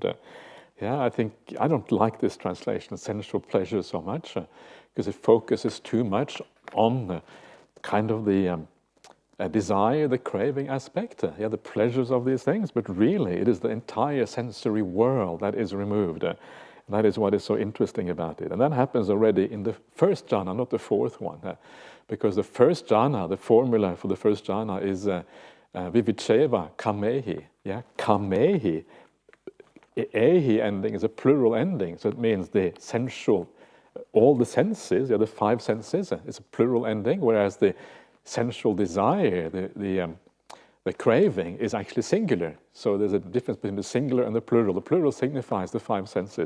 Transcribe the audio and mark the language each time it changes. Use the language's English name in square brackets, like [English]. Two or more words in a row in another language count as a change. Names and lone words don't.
[English] Yeah, I don't like this translation, sensual pleasure, so much, because it focuses too much on kind of the desire, the craving aspect, the pleasures of these things, but really it is the entire sensory world that is removed. That is what is so interesting about it. And that happens already in the first jhana, not the fourth one, because the first jhana, the formula for the first jhana is [Pali] vivicheva kamehi. [English] Yeah, kamehi. Ehi ending is a plural ending, so it means the sensual, all the senses, the five senses, it's a plural ending, whereas the sensual desire, the craving, is actually singular. So there's a difference between the singular and the plural. The plural signifies the five senses.